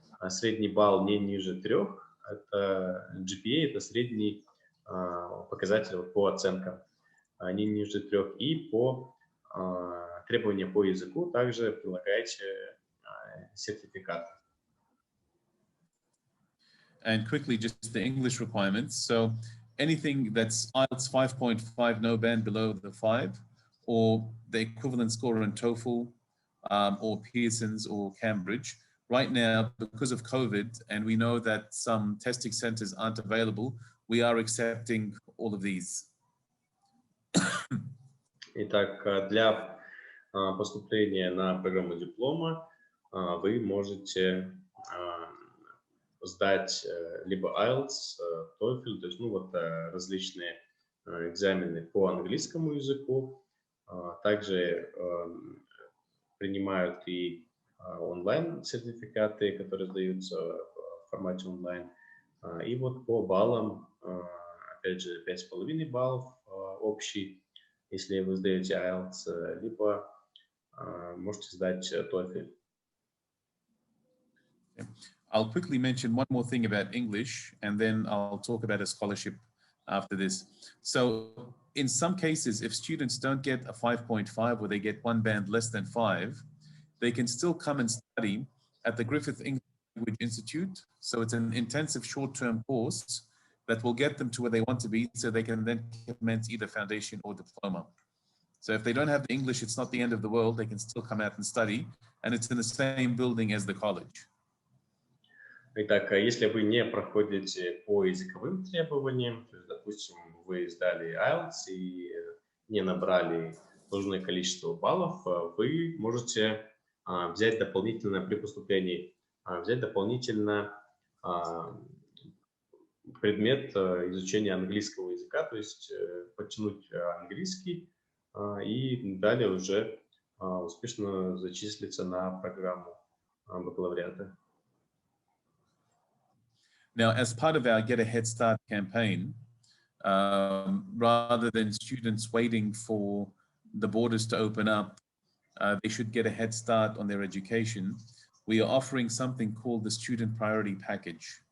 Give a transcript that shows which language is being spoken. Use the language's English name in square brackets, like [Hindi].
[Russian] Средний балл не ниже 3, это GPA, это средний показатель по оценкам, не ниже 3. И по требованиям по языку также прилагаете сертификат. [English] And quickly, just the English requirements. So anything that's IELTS 5.5, no band below the 5, or the equivalent score in TOEFL, or Pearson's or Cambridge. Right now, because of COVID, and we know that some testing centers aren't available, we are accepting all of these. [Russian] Итак, для поступления на программу диплома вы можете сдать либо IELTS, TOEFL, то есть различные экзамены по английскому языку. Также принимают и онлайн-сертификаты, которые сдаются в формате онлайн. И по баллам, опять же, 5,5 баллов общий, если вы сдаете IELTS, либо можете сдать TOEFL. [English] I'll quickly mention one more thing about English, and then I'll talk about a scholarship after this. So in some cases, if students don't get a 5.5 or they get one band less than 5, they can still come and study at the Griffith English Language Institute. So it's an intensive short-term course that will get them to where they want to be so they can then commence either foundation or diploma. So if they don't have the English, it's not the end of the world. They can still come out and study, and it's in the same building as the college. [Russian] Итак, если вы не проходите по языковым требованиям, то есть, допустим, вы сдали IELTS и не набрали нужное количество баллов, вы можете взять дополнительно при поступлении, взять дополнительно предмет изучения английского языка, то есть подтянуть английский и далее уже успешно зачислиться на программу бакалавриата. [English] Now, as part of our Get a Head Start campaign, rather than students waiting for the borders to open up, they should get a head start on their education. We are offering something called the Student Priority Package.